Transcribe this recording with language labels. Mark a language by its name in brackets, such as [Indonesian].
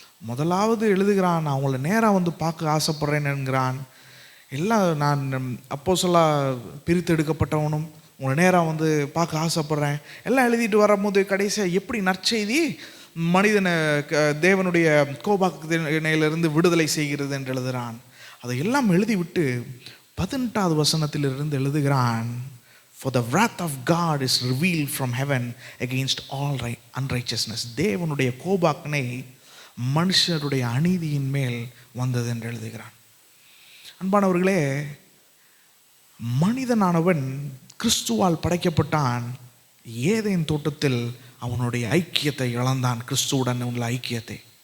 [Tamil] முதலாவது எழுதுகிறான், நான் அவங்கள நேராக வந்து பார்க்க ஆசைப்படுறேன் என்கிறான். எல்லாம் நான் அப்போஸ்தலனாக பிரித்து எடுக்கப்பட்டவனும் உங்களை நேராக வந்து பார்க்க ஆசைப்படுறேன் எல்லாம் எழுதிட்டு வரும்போது கடைசியாக எப்படி நற்செய்தி மனிதனை தேவனுடைய கோபாக்கினையிலிருந்து விடுதலை செய்கிறது என்று எழுதுகிறான். அதை எல்லாம் எழுதிவிட்டு 18வது வசனத்திலிருந்து எழுதுகிறான், [English] For the wrath of God is revealed from heaven against all unrighteousness. [Tamil] தேவனுடைய கோபாக்கினை மனுஷருடைய அநீதியின் மேல் வந்தது என்று எழுதுகிறான். அன்பானவர்களே, மனிதனானவன் கிறிஸ்துவால் படைக்கப்பட்டான். ஏதேன் தோட்டத்தில் அவனுடைய ஐக்கியத்தை இழந்தான், கிறிஸ்துவுடன் உள்ள ஐக்கியத்தை.